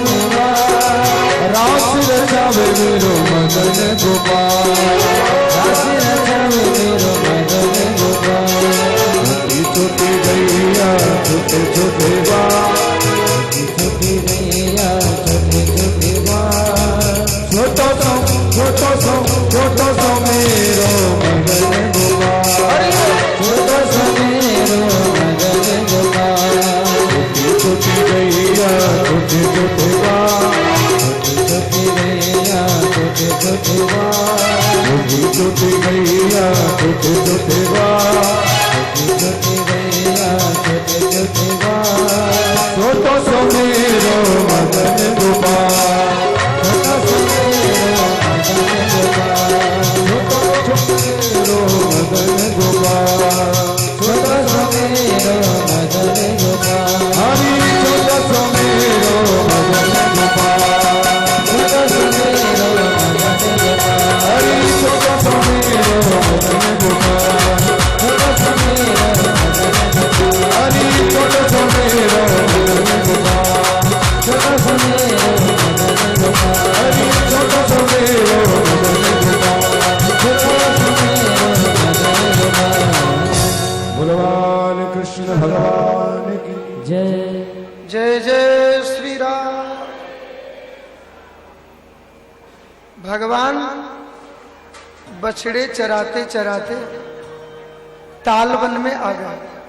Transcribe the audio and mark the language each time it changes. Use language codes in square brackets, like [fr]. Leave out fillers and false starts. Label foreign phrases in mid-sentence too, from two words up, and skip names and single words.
[bra] रास रचावे मेरो मदन गोपाल रास रचावे मेरो मदन गोपाल छोटी छोटी गैया छोटे छोटे बा छोटी गैया छोटे छोटे बाल छोटो सो मेरो मदन गोपाल छोटो सा मेरो मदन गोपाल छोटी गैया छोटे छोटे बा छोटी गैया छोटे छोटे बाल छोटी गैया छोटे छोटे बा छोटी गैया छोटे छोटे बाल छोटो सो मेरो मदन गोपाल छोटो सा मेरो मदन गोपाल छोटो मेरो मदन गोपाल छोटो सा मेरो मदन गोपाल हरि छोटो सो मेरो मदन गोपाल छोटो सा मेरो मदन गोपाल हरि छोटो सो मेरो मदन गोपाल छोटो सा मेरो मदन गोपाल हरि छोटो सो मेरो मदन गोपाल छोटो सा मेरो मदन गोपाल हरि छोटो सो मेरो मदन गोपाल छोटो सा मेरो मदन गोपाल [hi] भगवान कृष्ण भगवान की जय जय जय श्री राम। भगवान बछड़े चराते चराते तालवन में आ गए।